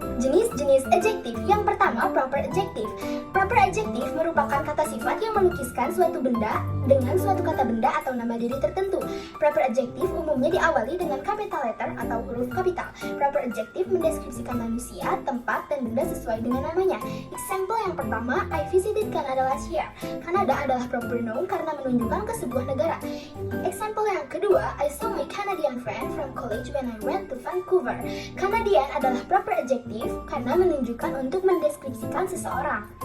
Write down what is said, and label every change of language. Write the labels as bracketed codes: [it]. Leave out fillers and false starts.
[id] Jenis-jenis adjektif. Yang pertama, proper adjective. Proper adjective merupakan kata sifat yang melukiskan suatu benda dengan suatu kata benda atau nama diri tertentu. Proper adjective umumnya diawali dengan capital letter atau huruf kapital. Proper adjective mendeskripsikan manusia, tempat, dan benda sesuai dengan namanya. Example yang pertama, [en] I visited Canada last year. [id] Canada adalah proper noun karena menunjukkan ke sebuah negara. Example yang kedua, [en] I saw my Canadian friend from college when I went to Vancouver. [id] Canadian adalah proper adjective karena menunjukkan untuk mendeskripsikan seseorang.